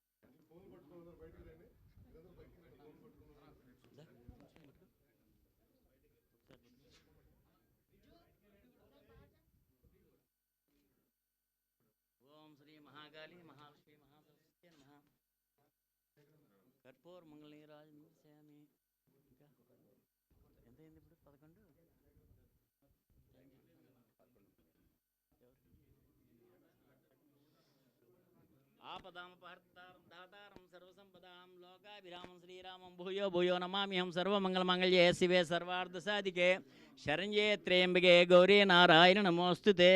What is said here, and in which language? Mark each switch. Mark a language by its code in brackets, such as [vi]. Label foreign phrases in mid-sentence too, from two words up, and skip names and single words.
[sa] महाकाली महालक्ष्मी महासरस्वती नमः कर्पूर मंगलनीराज मूर्छयामि [te] ఇంకా ఎంత అయింది ఇప్పుడు 11 [sa] आपदामपहर्तारं दातारं सर्वसंपदां लोकाभिरामं श्रीरामं भूयो भूयो नमाम्यहं सर्वमंगलमांगल्ये शिवे सर्वार्धसाधिके शरण्ये त्र्यंबके गौरी नारायण नमोस्तुते।